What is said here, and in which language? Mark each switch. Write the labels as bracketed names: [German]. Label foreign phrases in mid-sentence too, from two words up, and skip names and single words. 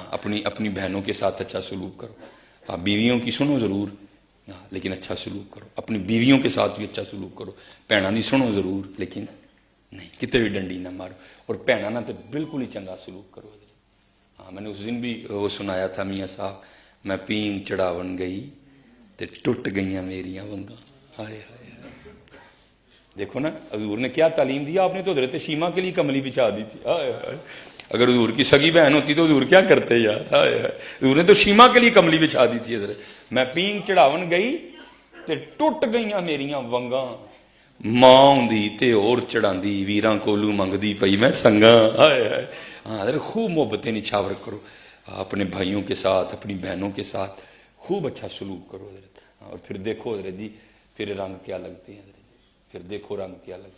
[Urdu] اپنی بہنوں کے ساتھ اچھا سلوک کرو، ہاں بیویوں کی سنو ضرور، ہاں لیکن اچھا سلوک کرو، اپنی بیویوں کے ساتھ بھی اچھا سلوک کرو، [Punjabi] بھیناں دی سنو [Urdu] ضرور لیکن نہیں کتے بھی ڈنڈی نہ مارو، اور بھیناں نہ تو بالکل ہی [Punjabi] چنگا سلوک کرو، [Urdu] ہاں میں نے اس دن بھی وہ سنایا تھا میاں صاحب، [Punjabi] میں پینگ چڑھاون گئی تے ٹوٹ گئیاں میریاں ونگاں، [Urdu] ہائے ہائے ہائے، دیکھو نا حضور نے کیا تعلیم دیا، آپ نے تو حضرت شیما کے لیے کملی بچھا دی تھی، ہائے ہائے، اگر حضور کی سگی بہن ہوتی تو حضور کیا کرتے یار، ہائے ہائے، حضور نے تو شیما کے لیے کملی بچھا دی تھی حضرت، [Punjabi] میں پینگ چڑھاون گئی تے ٹوٹ گئیاں میریاں ونگاں، ماں ہوندی تے اور چڑھاندی ویراں کولو منگدی پئی میں سنگاں، [Urdu] ہائے ہائے، ہاں حضرت خوب محبتیں نچھاور کرو، اپنے بھائیوں کے ساتھ اپنی بہنوں کے ساتھ خوب اچھا سلوک کرو حضرت، اور پھر دیکھو حضرت جی پھر رنگ کیا لگتے ہیں حضرت، پھر دیکھو رنگ کیا لگتے ہیں۔